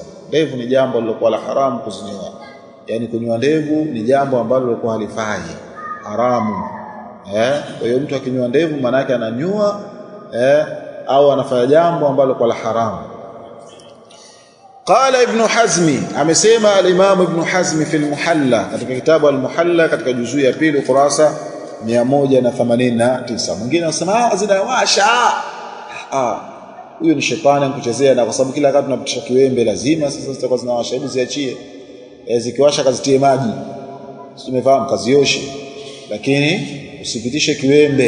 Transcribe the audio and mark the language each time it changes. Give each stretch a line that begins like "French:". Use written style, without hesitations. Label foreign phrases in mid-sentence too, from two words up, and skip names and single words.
Swahili: Ndevu ni jambo lilokuwa la haramu kuzinyoa, yani kunyoa ndevu ni jambo ambalo lilikuwa halifai, haramu. Kwa hiyo mtu akinyoa ndevu maana yake ananyoa au anafanya jambo ambalo kwa la haramu. Qala Ibn Hazmi, amesema al-Imam Ibn Hazmi fi al-Muhalla, katika kitabu al-Muhalla katika juzuu ya pili ukurasa 189. Mwingine anasema zinawasha. Huyo ni shetani ankuchezea, na kwa sababu kila wakati tunapitisha kiwembe lazima sasa zitakuwa zinawasha. Hebu ziachie, zikiwasha kazitie maji, tumefahamu, kazioshe, lakini usipitishe kiwembe.